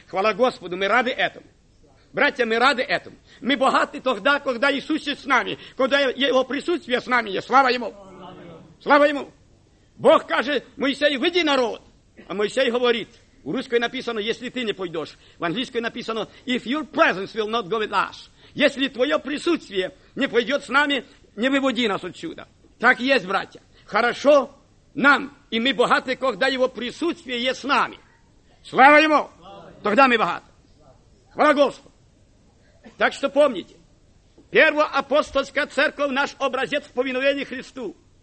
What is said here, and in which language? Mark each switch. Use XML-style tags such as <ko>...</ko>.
<ru>Хвала Господу, мы рады этому. Братья, мы рады этому. Мы богаты тогда, когда Иисус есть с нами. Когда его присутствие с нами есть. Слава ему. Слава ему. Бог каже, Моисей, выйди народ. А Моисей говорит, у русской написано, если ты не пойдешь. В английской написано,</ru> <en>if your presence will not go with us.</en> <ru>Если твое присутствие не пойдет с нами, не выводи нас отсюда. Так есть, братья. Хорошо нам, и мы богаты, когда его присутствие есть с нами. Слава ему. Тогда мы богаты. Хвала Господу. Так что помните, первоапостольская церковь – наш образец в повиновении Христу.</ru>